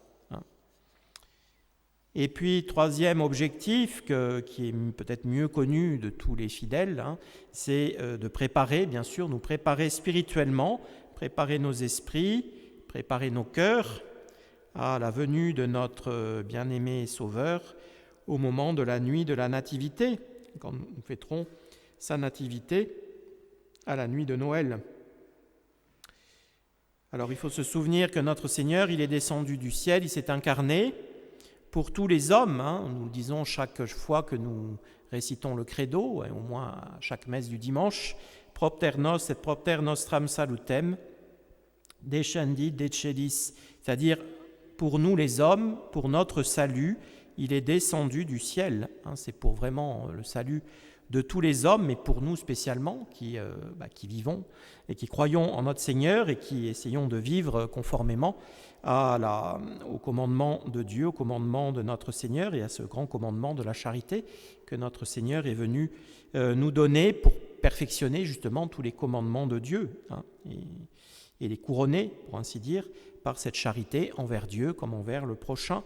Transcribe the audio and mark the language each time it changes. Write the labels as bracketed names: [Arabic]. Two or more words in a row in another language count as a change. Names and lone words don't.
[French] Et puis, troisième objectif, qui est peut-être mieux connu de tous les fidèles, c'est de préparer, bien sûr, nous préparer spirituellement, préparer nos esprits, préparer nos cœurs à la venue de notre bien-aimé Sauveur au moment de la nuit de la Nativité, quand nous fêterons sa Nativité à la nuit de Noël. Alors, il faut se souvenir que notre Seigneur, il est descendu du ciel, il s'est incarné pour tous les hommes, nous le disons chaque fois que nous récitons le credo, au moins à chaque messe du dimanche, [Latin] propter nos et propter nostram salutem, descendit decelis, [French] c'est-à-dire pour nous les hommes, pour notre salut, il est descendu du ciel. C'est pour vraiment le salut de tous les hommes, mais pour nous spécialement, qui vivons et qui croyons en notre Seigneur et qui essayons de vivre conformément au commandement de Dieu, au commandement de notre Seigneur et à ce grand commandement de la charité que notre Seigneur est venu nous donner pour perfectionner justement tous les commandements de Dieu et les couronner, pour ainsi dire, par cette charité envers Dieu comme envers le prochain.